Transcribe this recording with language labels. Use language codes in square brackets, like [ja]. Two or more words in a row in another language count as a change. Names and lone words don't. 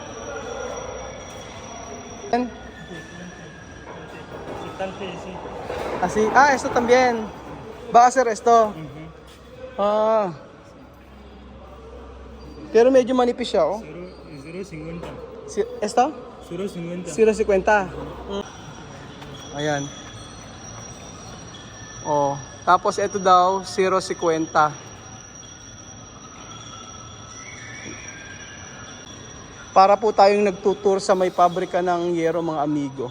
[es] Bastante, sí. Así, esto también. Va a ser esto. Ah. [tl] Pero medyo manipis siya, oh. 0.50. [es] Esto? 0.50. [tl] 0.50. Ayan. Oh, tapos ito daw 0.50. Para po tayong nagtutour sa may pabrika ng yero, mga amigo.